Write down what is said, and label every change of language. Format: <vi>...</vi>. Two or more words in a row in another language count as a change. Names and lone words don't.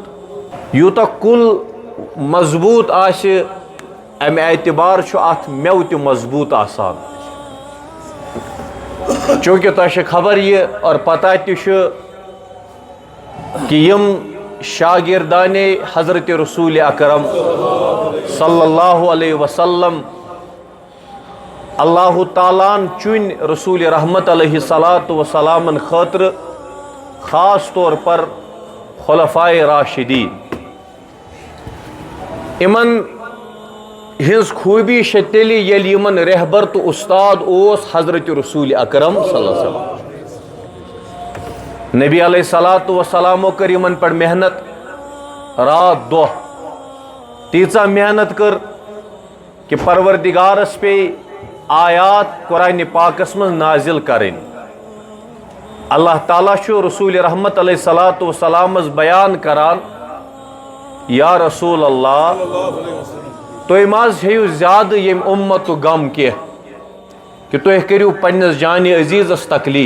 <ks>یوٗتاہ کُل مضبوٗط آسہِ امہِ اعتبار چھُ اتھ مٮ۪وٕ تہِ مضبوٗط آسان. چوٗنٛکہِ تۄہہِ چھِ خبر یہِ اور پتہ تہِ چھُ کہ یم شاگردانے حضرت رسول اکرم</ks> <ar>صلی اللہ علیہ وسلم</ar> <ks>اللہ تعالیٰ چن رسول رحمت</ks> <ar>علیہ صلاۃ وسلام</ar> <ks>خاطر</ks> <ur>خاص طور پر</ur> <ks>خلفائے راشدین. امن ہز خوبی چھِ تیٚلہِ ییٚلہِ یمن رہبر تو استاد اوس حضرت رسول اکرم</ks> <ar>صلی اللہ علیہ وسلم.</ar> <ks>نبی</ks> <ar>علیہ الصلوۃ والسلامو</ar> <ks>کر یمن پر محنت رات دۄہ تیٖژاہ محنت کر کہ پروردگارس پے آیات قرآن پاکس منٛز نازل کرٕنۍ. اللہ تعالیٰ چھُ رسول رحمت</ks> <ar>علیہ الصلوۃ والسلامس</ar> <ks>بیان کران</ks> <ar>یا رسول اللہ</ar> <ks>تُہۍ ما حظ ہیٚیِو زیادٕ ییٚمہِ اُمتُک غم کینٛہہ کہ تُہۍ کٔرِو پننِس جانہِ عزیٖزس تکلیٖف.</ks>